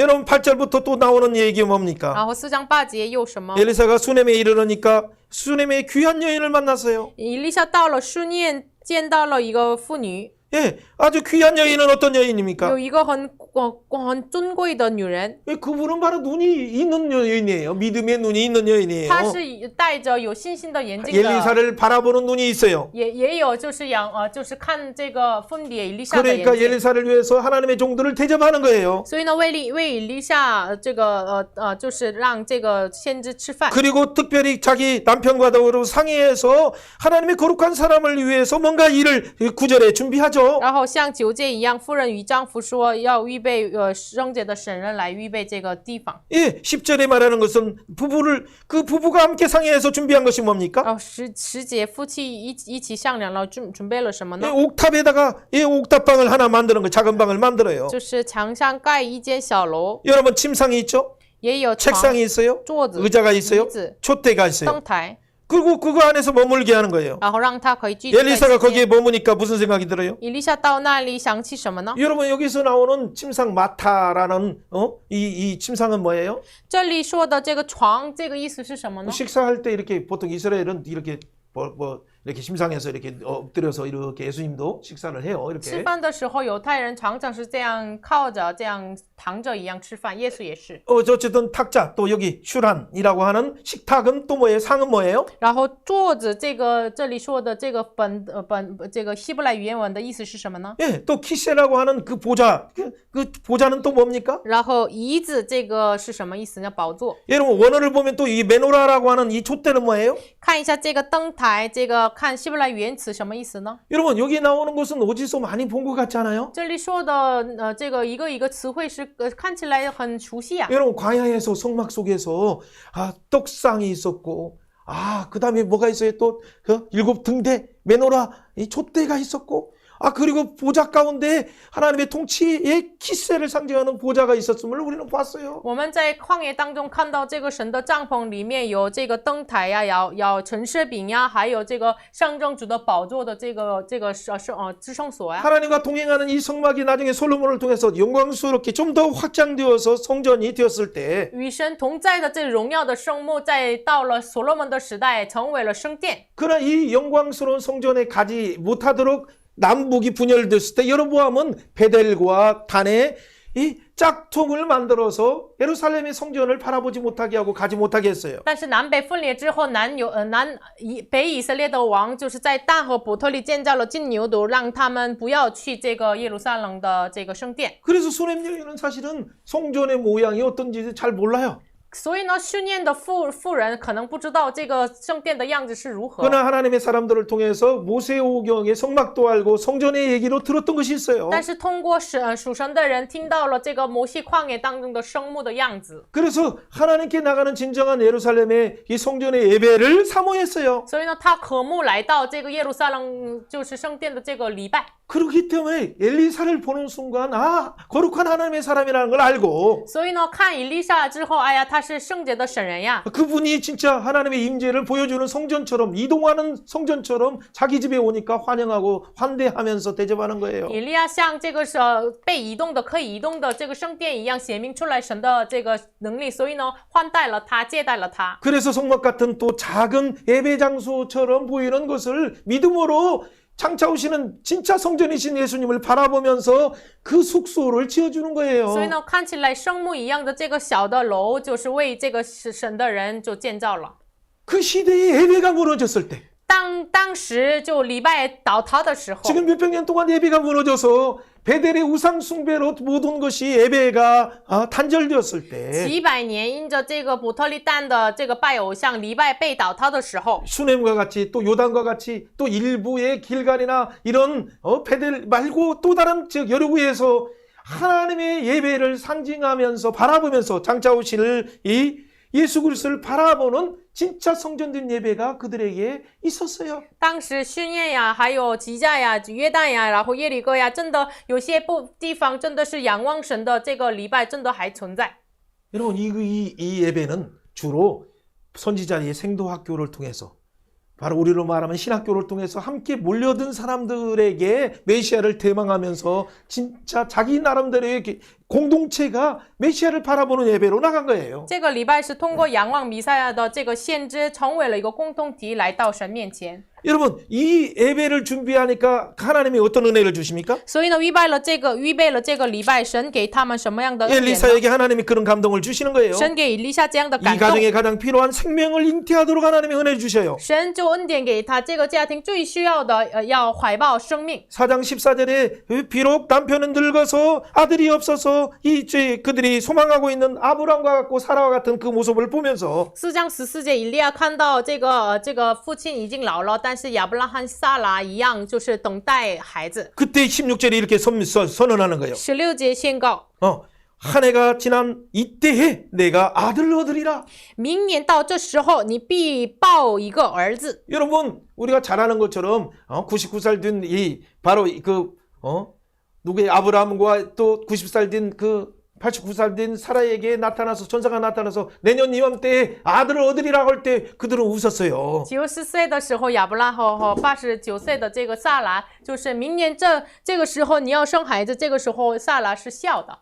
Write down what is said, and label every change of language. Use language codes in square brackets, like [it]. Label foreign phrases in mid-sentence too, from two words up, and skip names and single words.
[ko] 여러분 8절부터 또 나오는 얘기 뭡니까? [zh] 然后4章8节又什么？ [ko] 엘리사가 수넴에 이르러니까 수넴의 귀한 여인을 만났어요. [zh] 以利沙到了书念，见到了一个妇女， [ko] 예, 아주 귀한 여인은 어떤 여인입니까? [zh] 有一个很尊贵的女人， [ko] 예, 그분은 바로 눈이 있는 여인이에요. 믿음의 눈이 있는 여인이에요. [zh] 她是戴着有信心的眼睛的， [ko] 엘리사를 바라보는 눈이 있어요. [zh] 也有就是就是看这个分别以利沙的眼 [ko] 그러니까 [zh] 睛。 [ko] 엘리사를 위해서 하나님의 종들을 대접하는 거예요. [zh] 所以呢，为以利沙这个就是让这个先知吃饭， [ko] 그리고 특별히 자기 남편과도 상의해서 하나님의 거룩한 사람을 위해서 뭔가 일을 구절에 준비하죠. [zh] 然后像9节一样，夫人与丈夫说要预备圣洁的神人来预备这个地方。 [ko] 예, 10절에 말하는 것은 그 부부가 함께 상의해서 준비한 것이 뭡니까? [zh] 然后10节夫妻一起商量了准备了什么 [ko] 예, [zh] 呢？ [ko] 옥탑에다가 예, 옥탑방을 하나 만드는 거, 작은 방을 만들어요. [zh] 就是墙上盖一间小楼， [ko] 여러분 침상이 있죠? [zh] 也有床、 [ko] 책상이 있어요? [zh] 桌子、 [ko] 의자가 [zh] 椅 [ko] 있어요? [zh] 子、 [ko] 촛대가 있어요. [zh] 灯台， [ko] 그리고 그거 안에서 머물게 하는 거예요. [zh] 然后让他可以聚集在 [ko] 엘리사가 [zh] 一 [ko] 거기에 [zh] 起。 [ko] 머무니까 무슨 생각이 들어요? [zh] 以利沙到那里想起什么呢？ [ko] 여러분 여기서 나오는 침상 마타라는 이 침상은 뭐예요? [zh] 这里说的这个床，这个意思是什么呢？ [ko] 식사할 때 이렇게 보통 이스라엘은 이렇게 이렇게 침상에서 이렇게 엎드려서 이렇게 예수님도 식사를 해요. [zh] 吃 [ko] 이렇게. [zh] 饭的时候，犹太人常常是这样靠着、这样躺着一样吃饭，耶稣也是。 [ko] 어쨌든 탁자 또 여기 슈란이라고 하는 식탁은 또 뭐예요? 상은 뭐예요? [zh] 然后桌子，这里说的这个这个希伯来语言文的意思是什么呢？ [ko] 예, 또 키세라고 하는 그 보좌 그 보좌는 또 뭡니까? [zh] 然后椅子这个是什么意思呢？宝座。 [ko] 여러분 원어를 보면 또 이 메노라라고 하는 이 촛대는 뭐예요? [zh] 看一下这个灯台，这个看希伯来语言词什么意思呢？ [ko] 여러분 여기 나오는 것은 어디서 많이 본 것 같지 않아요? [zh] 这里说的这个一个词汇是看起来很熟悉啊。 [ko] 여러분 광야에서 성막 속에서 떡상이 있었고 그다음에 뭐가 있어요? 또 일곱 등대 메노라 이 촛대가 있었고 그리고 보좌 가운데 하나님의 통치의 키세를 상징하는 보좌가 있었음을 우리는 봤어요. [zh] 我们在旷野当中看到这个神的帐篷里面有这个灯台呀，有陈设饼呀，还有这个象征主的宝座的这个至圣所呀。 [ko] 하나님과 동행하는 이 성막이 나중에 솔로몬을 통해서 영광스럽게 좀 더 확장되어서 성전이 되었을 때 [zh] 与神同在的这荣耀的圣幕，在到了所罗门的时代，成为了圣殿。 [ko] 그러나 이 영광스러운 성전에 가지 못하도록 남북이 분열됐을 때 여로보암은 베델과 단에 이 짝퉁을 만들어서 예루살렘의 성전을 바라보지 못하게 하고 가지 못하게 했어요. [zh] 但是南北分裂之后，北以色列的王就是在但和伯特利建造了金牛犊，让他们不要去这个耶路撒冷的这个圣殿。 [ko] 그래서 수넴 여인은 사실은 성전의 모양이 어떤지 잘 몰라요. [zh] 所以呢，训练的妇人可能不知道这个圣殿的样子是如何。 [ko] 그러나 하나님의 사람들을 통해서 모세오경의 성막도 알고 성전의 얘기로 들었던 것이 있어요. [zh] 但是通过属神的人听到了这个摩西旷野当中的圣幕的样子， [ko] 그래서 하나님께 나가는 진정한 예루살렘의 이 성전의 예배를 사모했어요. [zh] 所以呢，他渴慕来到这个耶路撒冷，就是圣殿的这个礼拜。 [ko] 그렇기 때문에 엘리사를 보는 순간 거룩한 하나님의 사람이라는 걸 알고 [zh] 所以呢，看以利沙之后，哎呀，他是圣洁的神人呀。 [ko] 그분이 진짜 하나님의 임재를 보여주는 성전처럼 이동하는 성전처럼 자기 집에 오니까 환영하고 환대하면서 대접하는 거예요. [zh] 以利亚像这个被移动的、可以移动的这个圣殿一样，显明出来神的这个能力，所以呢，换待了他，接待了他。 [ko] 그래서 성막 같은 또 작은 예배 장소처럼 보이는 것을 믿음으로 장차 오시는 진짜 성전이신 예수님을 바라보면서 그 숙소를 지어주는 거예요. [zh] 所以呢，看起来圣幕一样的这个小的楼，就是为这个神的人就建造了。 [ko] 그 시대에 예배가 무너졌을 때 [zh] 当时就礼拜倒塌的时候， [ko] 지금 몇백 년 동안 예배가 무너져서 베델의 우상 숭배로 모든 것이 예배가 단절되었을 때 [zh] 几百年因着这个伯特利但的这个拜偶像礼拜被倒塌的时候， [ko] 수넴과 같이 또 요단과 같이 또 일부의 길갈이나 이런 베델 말고 또 다른 즉 여러구에서 하나님의 예배를 상징하면서 바라보면서 장차 오실 이 예수 그리스도를 바라보는 진짜 성전된 예배가 그들에게 있었어요. [zh] 当时训练呀，还有吉甲呀、约旦呀，然后耶利哥呀，真的有些地方真的是仰望神的这个礼拜，真的还存在。 [ko] 여러분 이 예배는 주로 선지자의 생도학교를 통해서 바로 우리로 말하면 신학교를 통해서 함께 몰려든 사람들에게 메시아를 대망하면서 진짜 자기 나름대로의 공동체가 메시아를 바라보는 예배로 나간 거예요. [zh] 这个礼拜是通过仰望弥赛亚的这个先知，成为了一个共同体，来到神面前。 [ko] 여러분, 이 예배를 준비하니까 하나님이 어떤 은혜를 주십니까? [zh] 所以呢，预备了这个礼拜，神给他们什么样的恩典呢？ [ko] 엘리사에게 하나님이 그런 감동을 주시는 거예요. [zh] 神给以利沙这样的 [ko] 이 [zh] 感动， [ko] 가정에 가장 필요한 생명을 잉태하도록 하나님이 은혜 주셔요. [zh] 神就恩典给他这个家庭最需要的，要怀抱生命。 [ko] 4장 14절에 비록 남편은 늙어서 아들이 없어서 그들이 소망하고 있는 아브람과 같고 사라와 같은 그 모습을 보면서 [zh] 4 章14节，以利亚看到这个父亲已经老了，但是亚伯拉罕、撒拉一样，就是等待孩子。 [ko] 그때 16절에 이렇게 선언하는 거예요. [zh] 16 节宣告， [ko] 한 해가 지난 이때에 내가 아들을 얻으리라. [zh] 明年到这时候，你必抱一个儿子。 [ko] 여러분, 우리가 잘 아는 것처럼 99살 된 바로 누구의 아브라함과 또 90살 된 89살 된 사라에게 나타나서 전사가 나타나서 내년 이맘때에 아들을 얻으리라고 할 때 그들은 웃었어요. [zh] 90 岁的时候，亚伯拉罕和89岁的这个撒拉，就是明年这个时候你要生孩子，这个时候撒拉是笑的。